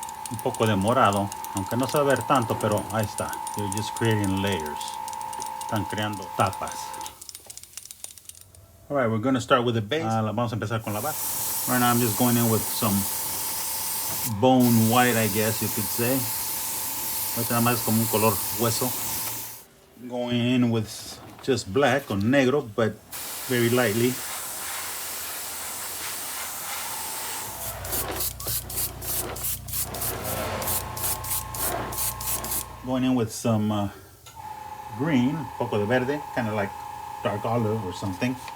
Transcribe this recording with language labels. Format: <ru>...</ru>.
<es>Un poco de morado, aunque no se va a ver tanto, pero ahí está.</es> <en>You're just creating layers.</en> <es>Están creando tapas.</es> <en>All right, we're going to start with the base.</en> <es>Vamos a empezar con la base.</es> <en>Right now I'm just going in with some bone white, I guess you could say.</en> <es>Nada más como un color hueso.</es> <en>Going in with just black or negro, but very lightly. Going in with some green,</en> <es>un poco de verde,</es> <en>kind of like dark olive or something.</en>